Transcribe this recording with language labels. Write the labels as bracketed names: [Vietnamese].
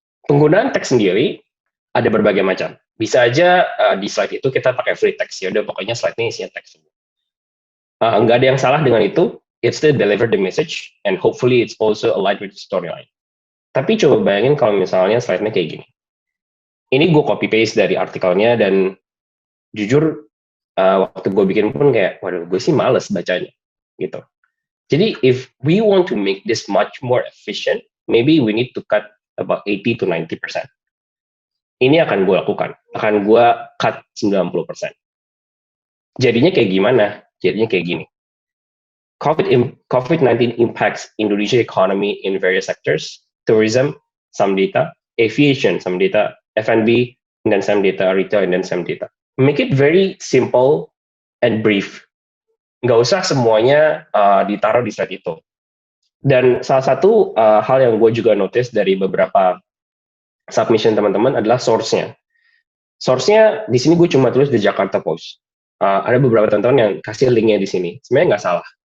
[Indonesian] Penggunaan teks sendiri ada berbagai macam. Bisa aja di slide itu kita pakai free text, ya udah pokoknya slide-nya isinya teks. Nggak ada yang salah dengan itu. [English] It still deliver the message and hopefully it's also aligned with the storyline. [Indonesian] Tapi coba bayangin kalau misalnya slide-nya kayak gini. Ini gue copy paste dari artikelnya dan jujur waktu gue bikin pun kayak, waduh, gue sih males bacanya gitu. Jadi [English] if we want to make this much more efficient, maybe we need to cut about 80 to 90%. [Indonesian] Ini akan gue lakukan, akan gue cut 90%. Jadinya kayak gimana? Jadinya kayak gini. [English] COVID-19 impacts Indonesia economy in various sectors, tourism, some data, aviation, some data, F&B, and then some data, retail, and then some data. Make it very simple and brief. [Indonesian] Nggak usah semuanya ditaruh di slide itu. Dan salah satu hal yang gue juga notice dari beberapa submission teman-teman adalah source-nya. Source-nya di sini gue cuma tulis di Jakarta Post. Ada beberapa teman-teman yang kasih link-nya di sini. Sebenarnya nggak salah.